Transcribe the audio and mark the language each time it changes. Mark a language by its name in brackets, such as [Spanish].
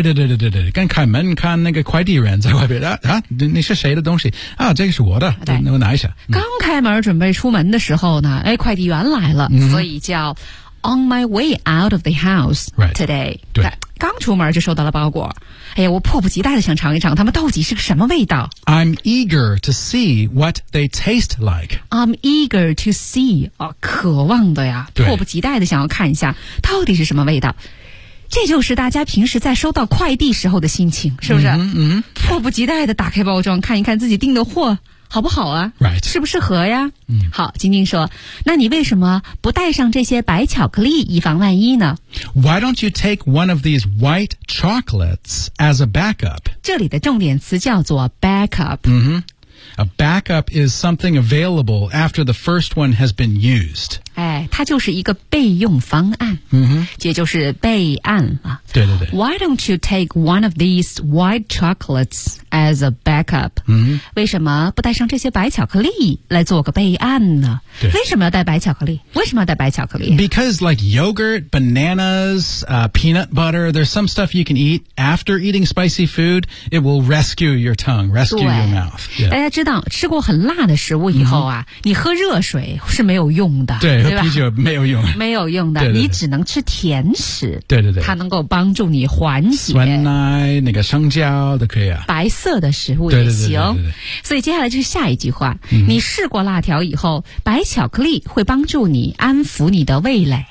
[Chinese] 对刚开门看那个快递人在外边啊你是谁的东西啊这个是我的对我拿一下。刚开门准备出门的时候呢哎快递员来了、所以叫 [English] On my way out of the house today. Right. [Chinese] 对刚出门就收到了包裹。哎呀我迫不及待地想尝一尝它们到底是个什么味道。 [English] I'm eager to see what they taste like. I'm eager to see.、 [Chinese] 渴望的呀迫不及待地想要看一下到底是什么味道。这就是大家平时在收到快递时候的心情是不是迫不及待地打开包装看一看自己订的货。好不好啊 [English] ？Right， [Chinese] 适不适合呀？好，晶晶说，那你为什么不带上这些白巧克力，以防万一呢 [English] ？Why don't you take one of these white chocolates as a backup？ [Chinese] 这里的重点词叫做 backup。 [English] A backup is something available after the first one has been used. [Chinese] 哎，它就是一个备用方案。也就是备案啊。对。 [English] Why don't you take one of these white chocolates as a backup? [Chinese] 为什么不带上这些白巧克力来做个备案呢？对。为什么要带白巧克力？ [English] Because like yogurt, bananas, peanut butter, there's some stuff you can eat after eating spicy food. It will rescue your tongue, rescue your mouth. Yeah. [Chinese] 大家知道吃过很辣的食物以后啊、你喝热水是没有用的对喝啤酒没有用的你只能吃甜食对它能够帮助你缓解酸奶那个香蕉都可以啊白色的食物也行对所以接下来就是下一句话你试过辣条以后白巧克力会帮助你安抚你的味蕾